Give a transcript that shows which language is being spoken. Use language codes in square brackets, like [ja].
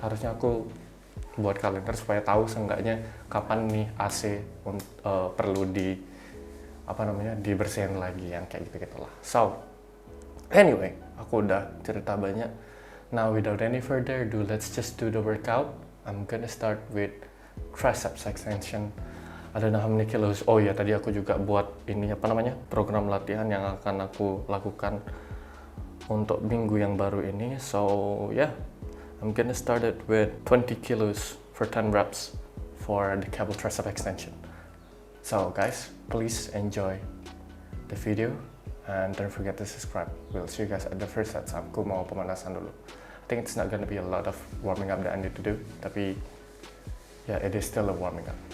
[id] Harusnya aku buat kalender supaya tahu seenggaknya kapan nih AC perlu dibersihin lagi, yang kayak gitu-gitulah. So anyway, aku udah cerita banyak. [en] Now without any further ado, let's just do the workout. I'm gonna start with triceps extension. I don't know how many kilos. [id] Oh ya, tadi aku juga buat program latihan yang akan aku lakukan untuk minggu yang baru ini. [en] So yeah, I'm gonna start it with 20 kilos for 10 reps for the cable tricep extension. So guys, please enjoy the video and don't forget to subscribe. We'll see you guys at the first set. Aku mau pemanasan dulu. I think it's not gonna be a lot of warming up that I need to do, tapi yeah, it is still a warming up.